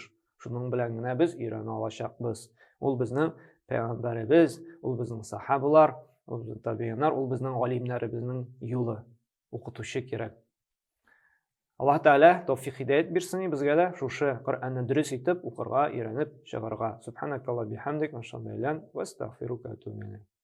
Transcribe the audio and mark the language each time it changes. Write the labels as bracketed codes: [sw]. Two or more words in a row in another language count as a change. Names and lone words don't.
[tt] Шуның белән генә без өйрәнә алачакбыз. Ул безнең пәйгамбәребез, ул безнең сахабалар, ул безнең табигиннар, ул безнең галимнәребезнең юлы. Укытучы кирәк. Аллаһ Тәгалә тәүфыйк һидаят бирсен безгә дә шушы Коръәнне дөрес итеп укырга, өйрәнеп чыгарга. [ar] سبحانك اللهم بحمدك وشاء الله وأستغفرك وأتوب إليك.